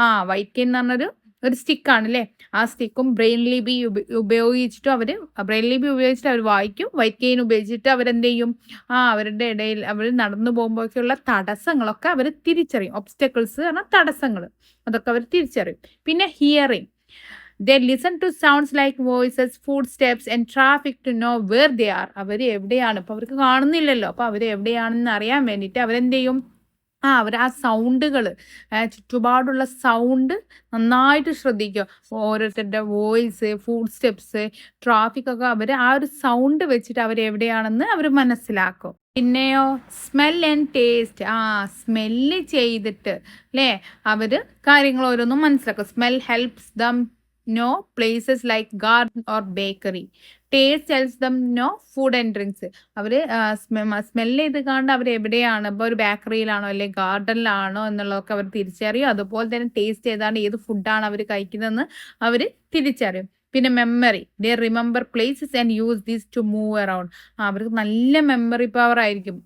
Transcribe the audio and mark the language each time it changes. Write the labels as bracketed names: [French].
[Malayalam] White cane എന്ന് പറഞ്ഞൊരു സ്റ്റിക്കാണ് അല്ലേ, ആ സ്റ്റിക്കും ബ്രെയിൻ ലിപി ഉപയോഗിച്ചിട്ട് അവർ വായിക്കും. വൈറ്റ് കെയിൻ ഉപയോഗിച്ചിട്ട് അവരെന്ത് ചെയ്യും, അവരുടെ ഇടയിൽ അവർ നടന്നു പോകുമ്പോഴൊക്കെയുള്ള തടസ്സങ്ങളൊക്കെ അവർ തിരിച്ചറിയും. ഒബ്സ്റ്റക്കിൾസ് പറഞ്ഞാൽ തടസ്സങ്ങൾ, അതൊക്കെ അവർ തിരിച്ചറിയും. പിന്നെ hearing. [English] They listen to sounds like voices, footsteps and traffic to know where they are. [Malayalam] അവർ എവിടെയാണ്, ഇപ്പോൾ അവർക്ക് കാണുന്നില്ലല്ലോ, അപ്പോൾ അവർ എവിടെയാണെന്ന് അറിയാൻ വേണ്ടിയിട്ട് അവരെന്ത് ചെയ്യും, അവർ ആ സൗണ്ടുകൾ, ചുറ്റുപാടുള്ള സൗണ്ട് നന്നായിട്ട് ശ്രദ്ധിക്കുക. ഓരോരുത്തരുടെ വോയിസ്, ഫുഡ് സ്റ്റെപ്സ്, ട്രാഫിക് ഒക്കെ അവർ ആ ഒരു സൗണ്ട് വെച്ചിട്ട് അവരെവിടെയാണെന്ന് അവർ മനസ്സിലാക്കും. പിന്നെയോ സ്മെൽ ആൻഡ് ടേസ്റ്റ്. സ്മെല്ല് ചെയ്തിട്ട് അല്ലേ അവർ കാര്യങ്ങൾ ഓരോന്നും മനസ്സിലാക്കും. [English] Smell helps them know places like garden or bakery. Taste tells them know food and drinks. [Malayalam] Our smell ചെയ്ത് കാണുന്നത് അവർ എവിടെയാണ്, ഇപ്പോൾ ഒരു ബേക്കറിയിലാണോ അല്ലെങ്കിൽ ഗാർഡനിലാണോ എന്നുള്ളതൊക്കെ അവർ തിരിച്ചറിയും. അതുപോലെ തന്നെ ടേസ്റ്റ് ചെയ്താണ് ഏത് ഫുഡാണ് അവർ കഴിക്കുന്നതെന്ന് അവർ തിരിച്ചറിയും. പിന്നെ memory. [English] They remember places and use these to move around. [Malayalam] അവർക്ക് നല്ല മെമ്മറി പവർ ആയിരിക്കും.